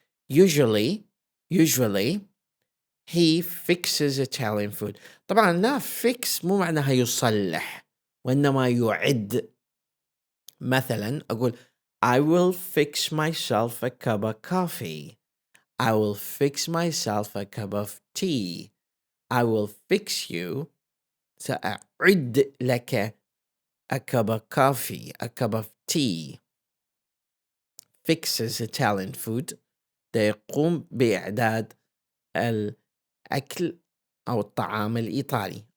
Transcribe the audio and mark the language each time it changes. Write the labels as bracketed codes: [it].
[en] usually he fixes Italian food. [ar] طبعا لا fix مو معناها يصلح وإنما يعد. مثلا أقول [en] I will fix myself a cup of coffee. I will fix myself a cup of tea. I will fix you. [ar] سأعد لك [en] a cup of coffee, a cup of tea. fixes Italian food. [ar] ده يقوم بإعداد الأكل أو الطعام الإيطالي.